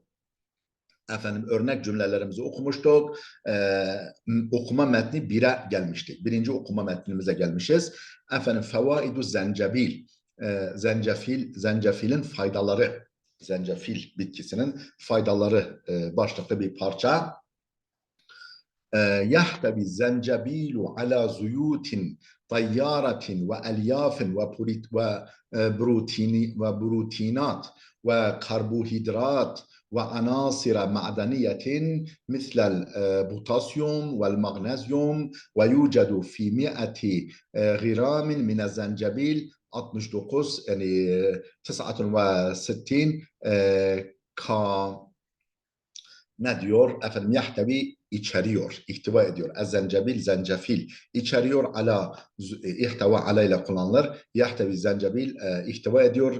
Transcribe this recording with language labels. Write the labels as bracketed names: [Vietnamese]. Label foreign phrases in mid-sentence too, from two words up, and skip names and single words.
[Turkish] Örnek cümlelerimizi okumuştuk. Okuma metni 1'e gelmiştik. Birinci okuma metnimize gelmişiz. [Arabic] فوائد الزنجبيل. [Turkish] Zencefilin faydaları. Zencefil bitkisinin faydaları başlıklı bir parça. [Arabic] يحتوي الزنجبيل على زيوت طيارة وألياف وبروتينات وكربوهيدرات وعناصر معدنية مثل البوتاسيوم والمغنيسيوم ويوجد في 100 غرام من الزنجبيل 69 [Turkish] yani 69 ne diyor? Yahtavi içeriyor, ihtiva ediyor. Ezzencebil, zencefil içeriyor. Ala, ihtiva ala ile kullanılır. Yahtavi zencefil ihtiva ediyor.